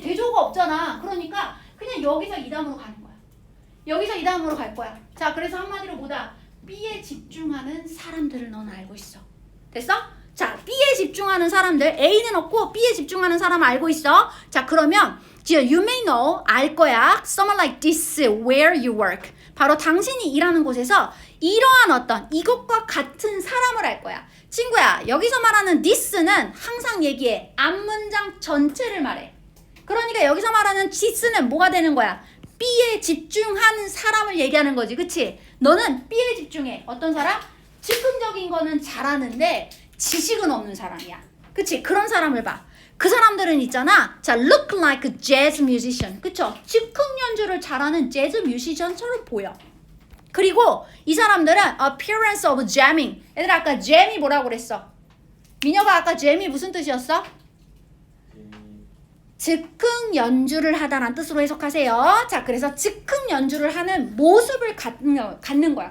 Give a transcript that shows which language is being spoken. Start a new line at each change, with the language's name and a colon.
Korean: 대조가 없잖아. 그러니까 그냥 여기서 이 다음으로 가는 거야. 여기서 이 다음으로 갈 거야. 자, 그래서 한마디로 뭐다? B에 집중하는 사람들을 넌 알고 있어. 됐어? 자, B에 집중하는 사람들, A는 없고 B에 집중하는 사람 알고 있어. 자, 그러면
English: you may know,
Korean: 알 거야.
English: Someone like this where you work.
Korean: 바로 당신이 일하는 곳에서 이러한 어떤 이것과 같은 사람을 알 거야. 친구야, 여기서 말하는 this는 항상 얘기해. 앞문장 전체를 말해. 그러니까 여기서 말하는 this는 뭐가 되는 거야? B에 집중하는 사람을 얘기하는 거지. 그치? 너는 B에 집중해. 어떤 사람? 즉흥적인 거는 잘하는데 지식은 없는 사람이야. 그치? 그런 사람을 봐. 그 사람들은 있잖아. 자,
English: look like a jazz musician.
Korean: 그쵸? 즉흥 연주를 잘하는 재즈 뮤지션처럼 보여. 그리고 이 사람들은
English: appearance of jamming.
Korean: 얘들아, 아까 jam이 뭐라고 그랬어? 민혁아, 아까 jam이 무슨 뜻이었어? 즉흥 연주를 하다라는 뜻으로 해석하세요. 자, 그래서 즉흥 연주를 하는 모습을 갖는 거야.